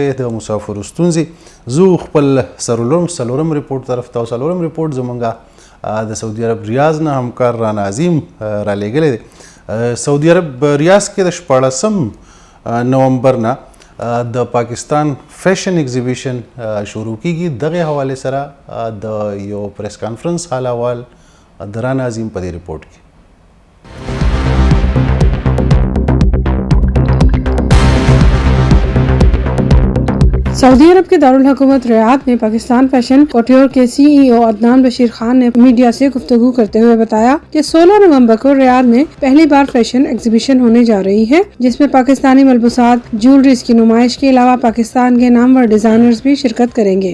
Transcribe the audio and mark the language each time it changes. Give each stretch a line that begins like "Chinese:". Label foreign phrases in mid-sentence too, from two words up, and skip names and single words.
Pashto: د مسافرو ستونزې زه خپل څلورم ریپورټ طرف ته او څلورم ریپورټ زمونږ د سعودي عرب ریاض نه همکار رانا عظیم را لیږلی دی سعودي عرب ریاض کې د 14 نومبر نه د پاکستان فیشن ایگزیبیشن شروع کیږي دغه حواله سره د یو
English: press conference
Pashto: حال احوال د رانا عظیم په دې ریپورټ کې
Urdu: سعودی عرب کے دارالحکومت ریاض میں پاکستان فیشن کوٹیور کے CEO عدنان بشیر خان نے میڈیا سے گفتگو کرتے ہوئے بتایا کہ 16 نومبر کو ریاض میں پہلی بار
English: fashion exhibition
Urdu: ہونے جا رہی ہے، جس میں پاکستانی ملبوسات، جیولریز کی نمائش کے علاوہ پاکستان کے نامور ڈیزائنرز بھی شرکت کریں گے۔